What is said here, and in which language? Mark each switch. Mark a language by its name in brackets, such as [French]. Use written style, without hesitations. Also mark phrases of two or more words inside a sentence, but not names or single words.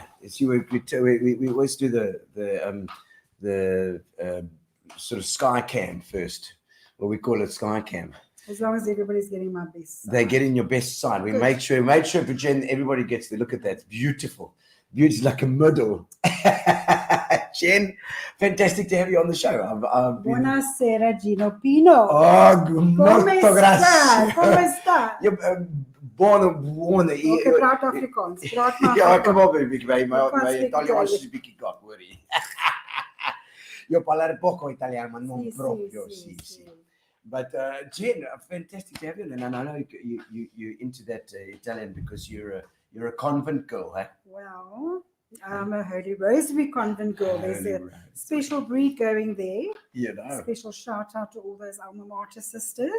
[English] As you we always do the sort of sky cam first. Well, we call it sky cam. As long as everybody's getting my best side. They're getting your best side. We Good. made sure, Jen, everybody gets to look at that. It's beautiful. Beautiful, like a model. Jen, fantastic to have you on the show. I've been... [Italian] Buonasera, Gino Pino. [English] Oh, [Italian] Come molto sta? grazie. Come sta? Buono. [Afrikaans] Okay, praat Afrikaans. Praat maar Ja, kom Afrikaans. op, my Italiaans is 'n bietjie kak, hoorie. [Italian] Io parlare poco italiano, ma non proprio, sì. [English] But Jen, fantastic to have you, and I know you're into that Italian because you're a convent girl, eh? Well, I'm a Holy Rosary convent girl. There's a special breed going there. You know. Special shout out to all those alma mater sisters.